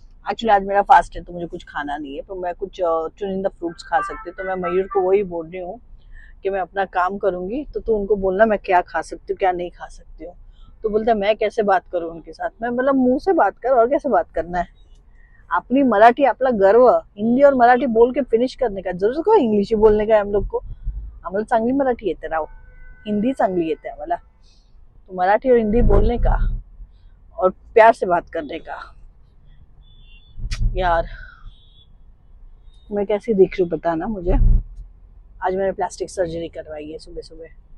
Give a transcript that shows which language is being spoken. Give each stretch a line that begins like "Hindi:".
Hindi: Actually आज मेरा fast है तो मुझे कुछ खाना नहीं है, तो मैं कुछ चुनिंदा फ्रूट्स खा सकती हूँ। तो मैं मयूर को वही बोल रही हूँ कि मैं अपना काम करूंगी तो तू उनको बोलना मैं क्या खा सकती हूँ क्या नहीं खा सकती हूँ। तो बोलता है मैं कैसे बात करूँ उनके साथ। मैं मतलब मुंह से बात कर, और कैसे बात करना है। अपनी मराठी
Marathi: आपला गर्व,
Hindi: हिंदी और मराठी बोल के फिनिश करने का। जरूर को इंग्लिश ही बोलने का है हम लोग को।
Marathi: आम्हाला चांगली मराठी येते राव, हिंदी चांगली येते आम्हाला।
Hindi: तो मराठी और हिंदी बोलने का और प्यार से बात करने का। यार मैं कैसी दिख रही हूँ बताना मुझे। आज मैंने प्लास्टिक सर्जरी करवाई है सुबह सुबह।